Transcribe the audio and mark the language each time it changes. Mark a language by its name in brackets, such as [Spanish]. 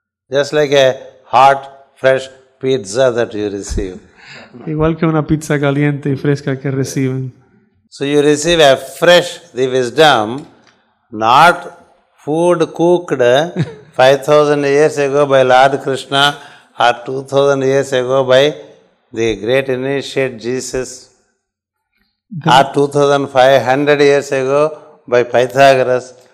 [English] Just like a hot, fresh pizza that you receive. [Spanish] Igual que una pizza caliente y fresca que reciben. [English] So you receive afresh the wisdom, not food cooked 5000 years ago by Lord Krishna or 2000 years ago by the great initiate Jesus, or 2500 years ago by Pythagoras.